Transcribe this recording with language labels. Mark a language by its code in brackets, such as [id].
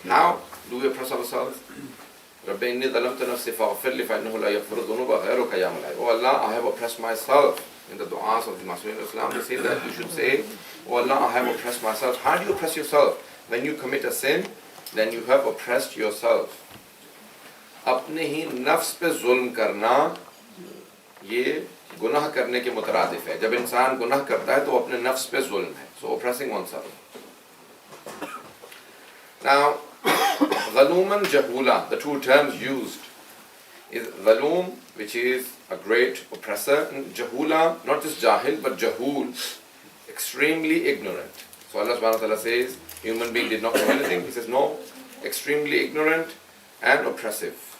[en] How do we oppress ourselves? [ar] رَبِّ إِنِّي ظَلَمْتُ نَفْسِي فَاغْفِرْ لِي فَإِنَّهُ لَا يَغْفِرُ الذُّنُوبَ غَيْرُكَ يَا مَوْلَايَ. [en] Oh Allah, I have oppressed myself. In the du'as of the Masumin Islam, they say that you should say, Oh Allah, I have oppressed myself. How do you oppress yourself? When you commit a sin, then you have oppressed yourself. [ur] اپنے ہی نفس پہ ظلم کرنا یہ گناہ کرنے کے مترادف ہے. جب انسان گناہ کرتا ہے تو اپنے نفس پہ ظلم ہے. [en] So oppressing oneself. Now, ظلوماً جہولا, the 2 terms used is ظلوم, which is a great oppressor, and jahula, not just jahil but jahul, extremely ignorant. So Allah subhanahu wa ta'ala says human being did not know anything. He says no, extremely ignorant and oppressive.